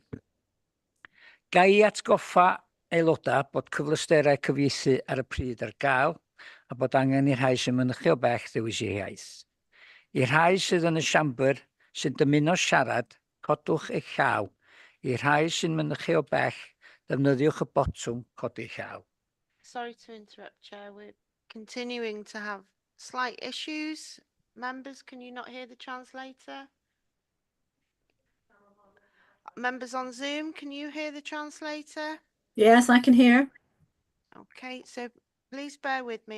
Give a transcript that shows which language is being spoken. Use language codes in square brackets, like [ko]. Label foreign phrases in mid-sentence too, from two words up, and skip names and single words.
[cy] Ga i atgoffa aelodau bod cyfleusterau cyfieithu ar y pryd ar gael a bod angen i'r rhai sy'n mynychu o bell ddewis eu iaith. I'r rhai sydd yn y siambr sy'n dymuno siarad, codwch eich llaw. I'r rhai sy'n mynychu o bell, defnyddiwch y botwm codi llaw. [en] Sorry to interrupt, Chair. We're continuing to have slight issues. Members, can you not hear the translator? Members on Zoom, can you hear the translator? Yes, I can hear. Okay, so please bear with me.